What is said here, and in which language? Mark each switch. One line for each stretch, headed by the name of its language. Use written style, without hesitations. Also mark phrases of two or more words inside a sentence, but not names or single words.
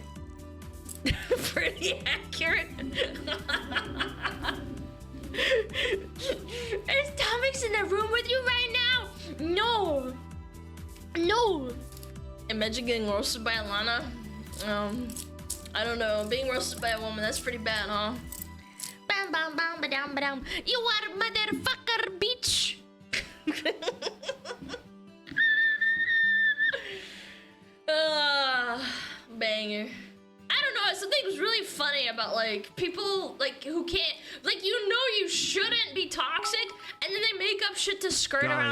English: Pretty accurate. Is Tomix in the room with you right now? No. Imagine getting roasted by Alana. I don't know. Being roasted by a woman, that's pretty bad, huh? Bam bam bam ba-dam ba-dam. You are a motherfucker, bitch. Banger. I don't know, something's really funny about like people like who can't, like, you know, you shouldn't be toxic, and then they make up shit to skirt around